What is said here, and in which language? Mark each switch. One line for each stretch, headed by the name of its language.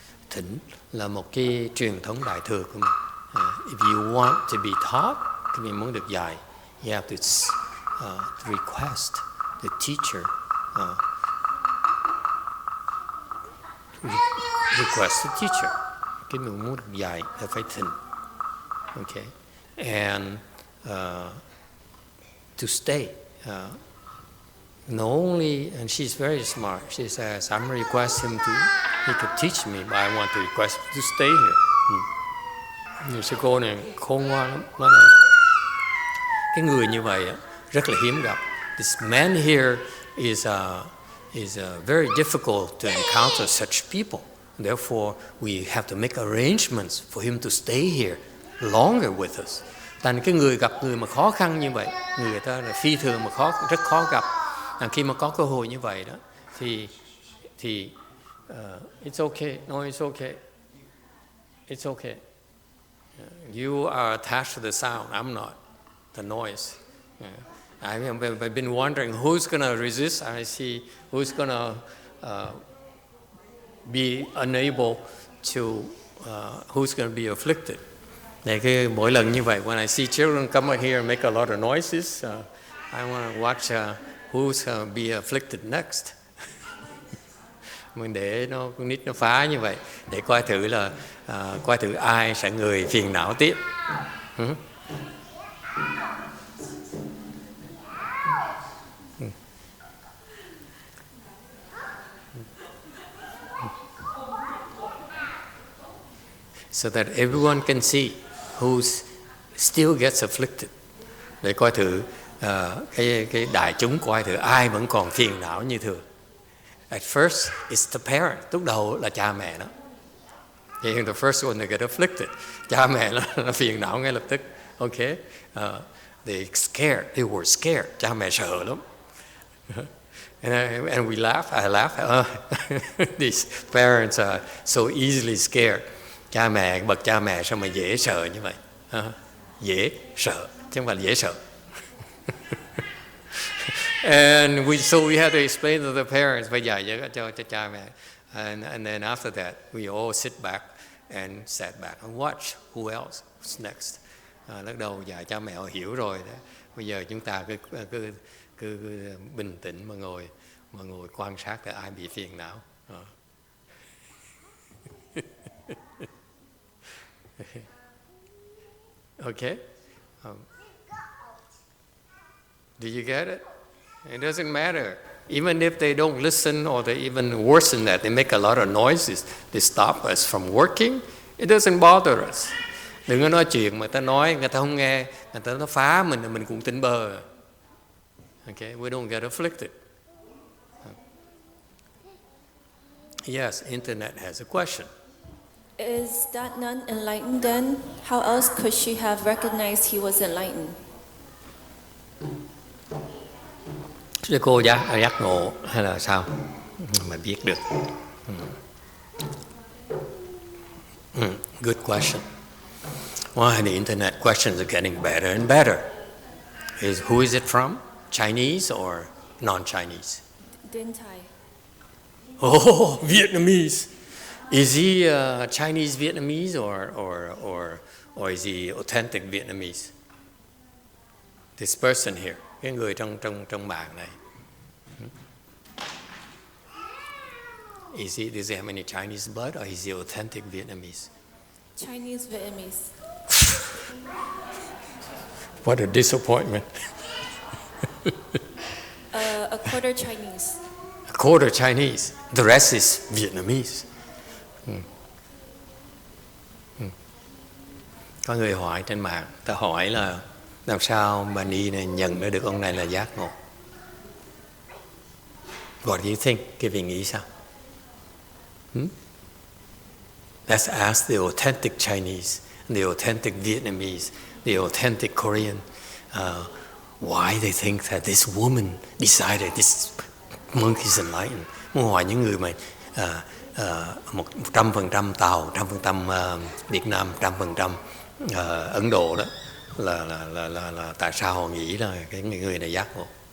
Vietnamese: Thỉnh là một cái truyền thống đại thừa của mình.
English: If you want to be taught,
Vietnamese: khi mình muốn được dạy,
English: you have to request the teacher. Request the teacher.
Vietnamese: Khi mình muốn được dạy là phải thỉnh.
English: Okay, and to stay. Not only, and she's very smart. She says, "I'm gonna request him to. He could teach me, but I want to request him to stay here."
Vietnamese: Người sư cô này khôn ngoan lắm. Nói là cái người như vậy rất là hiếm gặp.
English: This man here is very difficult to encounter such people. Therefore, we have to make arrangements for him to stay here longer with us.
Vietnamese: Thành cái người gặp người mà khó khăn như vậy, người ta là phi thường mà rất khó gặp. Khi mà có cơ hội như vậy đó, thì
English: it's okay. No, it's okay. It's okay. You are attached to the sound. I'm not. The noise. I've been wondering who's going to resist. I see who's going to be unable to. Who's going to be afflicted.
Vietnamese: Này mỗi lần như vậy,
English: when I see children come out here and make a lot of noises, I want to watch who's going to be afflicted next.
Vietnamese: Mình để con nít nó phá như vậy, để coi thử ai sẽ người phiền não tiếp.
English: So that everyone can see who still gets afflicted.
Vietnamese: Để coi thử cái đại chúng coi thử ai vẫn còn phiền não như thường.
English: At first, it's the parent.
Vietnamese: Lúc đầu là cha mẹ đó.
English: The first one to get afflicted.
Vietnamese: Cha mẹ nó phiền não ngay lập tức.
English: Okay, they scared. They were scared.
Vietnamese: Cha mẹ sợ lắm.
English: And we laugh. I laugh. These parents are so easily scared.
Vietnamese: Bậc cha mẹ sao mà dễ sợ như vậy? Dễ sợ, chứ không phải dễ sợ.
English: And so we had to explain to the parents,
Vietnamese: phải dạy cho cha mẹ.
English: And then after that, we all sit back and sat back and watch who else was next.
Vietnamese: Lúc đầu dạy cha mẹ họ hiểu rồi đó. Bây giờ chúng ta cứ bình tĩnh mà ngồi quan sát là ai bị phiền não.
English: Okay? Do you get it? It doesn't matter. Even if they don't listen or they even worse than that, they make a lot of noises, they stop us from working, it doesn't bother us.
Vietnamese: Đừng có nói chuyện mà ta nói, người ta không nghe, người ta nó phá mình cũng tỉnh bơ.
English: Okay? We don't get afflicted. Yes, internet has a question. Is that nun enlightened then? How else could she have recognized he was enlightened?
Vietnamese: Sư cô giác ngộ hay là sao mà biết được?
English: Good question. Why the internet questions are getting better and better. Who is it from? Chinese or non-Chinese? Din Tai. Oh, Vietnamese. Is he Chinese Vietnamese or is he authentic Vietnamese? This person here,
Vietnamese: cái người trong bảng này.
English: Does he have any Chinese blood or is he authentic Vietnamese? Chinese Vietnamese. What a disappointment. A quarter Chinese. A quarter Chinese. The rest is Vietnamese.
Vietnamese: Có người hỏi trên mạng, ta hỏi là làm sao bà Ni này nhận được ông này là giác ngộ?
English: What do you think?
Vietnamese: Cái vị nghĩ sao?
English: Let's ask the authentic Chinese, the authentic Vietnamese, the authentic Korean, why they think that this woman decided this monk is enlightened.
Vietnamese: Muốn hỏi những người mà 100% Tàu, 100% Việt Nam, 100% Ấn Độ đó là tại sao họ nghĩ là cái người này giác ngộ.